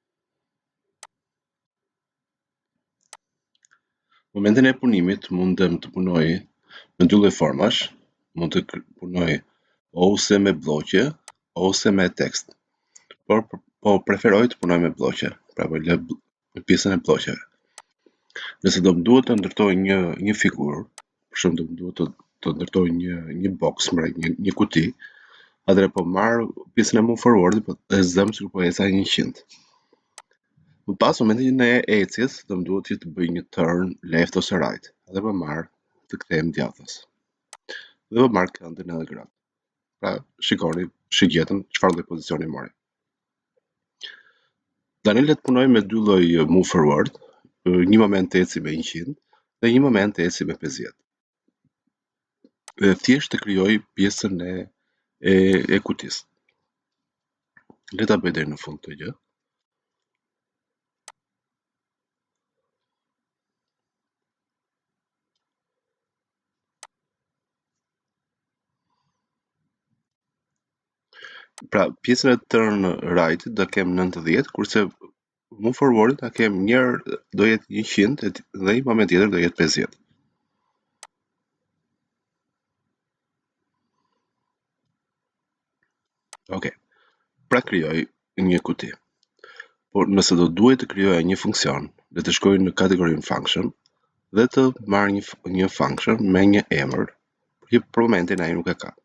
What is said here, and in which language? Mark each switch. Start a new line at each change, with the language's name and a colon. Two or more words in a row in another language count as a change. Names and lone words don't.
Albanian: Në momentin e punimit mundem të punoj në dy lloj formash, mund të punoj ose me bloqe ose me tekst. Po preferoj të punoj me bloqe, pra po lë në pjesën e bloqeve. Nëse do më duhet të ndërtoj një figurë, për shembull do më duhet të ndërtoj një box, një kuti, atëherë po marr pjesën e
English: move forward
Albanian: dhe zëm sikur po eca 100. Më pas momentin e ecjes do më duhet që të bëj një
English: turn left
Albanian: ose right, dhe po marr të kthehem djathtas. Dhe po marr këndën edhe gratë. Pra shikoni, shigjetën çfarë lloj pozicioni mori. Tani le të punoj me dy lloj
English: move forward,
Albanian: një moment eci me 100 dhe një moment eci me 50. Dhe thjesht të krijoj pjesën e kutisë. Le ta bëj deri në fund këtë gjë. Pra pjesën e
English: turn right
Albanian: do kem 90, kurse
English: move forward
Albanian: ta kem njërë do jetë 100 dhe një moment tjetër do jetë 50. Ok, pra krijoj një kuti. Por nëse do duhet të krijoja një funksion, le të shkoj në kategorinë function dhe të marr një function me një emër, që për momentin ai nuk e ka.